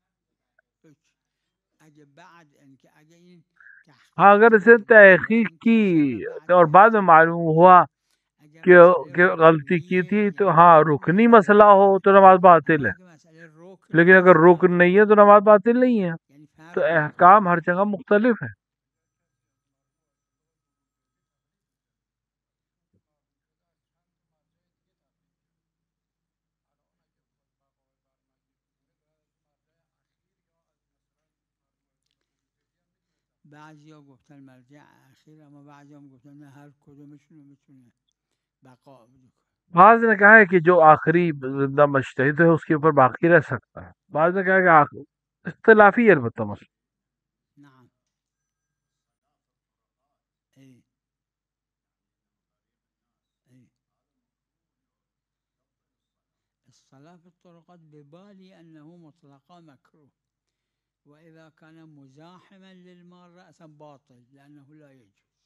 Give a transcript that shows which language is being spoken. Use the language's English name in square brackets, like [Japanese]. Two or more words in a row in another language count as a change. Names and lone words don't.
[Urdu] ہاں اگر اسے تحقیق کی اور بعد میں معلوم ہوا کہ غلطی کی تھی تو ہاں رکنی مسئلہ ہو تو نماز باطل ہے، لیکن اگر رکن نہیں ہے تو نماز باطل نہیں ہے. تو احکام ہر جگہ مختلف ہے. [Persian] بعضیا گفتن مرجع اخیر اما بعضی هم گفتن نه هر کدومشون رو میتونه بقا بکنه. [Urdu] بعض نے کہا ہے کہ جو آخری زندہ مجتہد ہے اس کے اوپر باقی رہ سکتا ہے. بعض نے کہا کہ اختلافی ہے البتہ مسئلہ. [Arabic] نعم اي اي الصلاة في الطرقات ببالي أنه مطلقا مكروه، وإذا كان مزاحما للمارة أصلا باطل لأنه لا يجوز.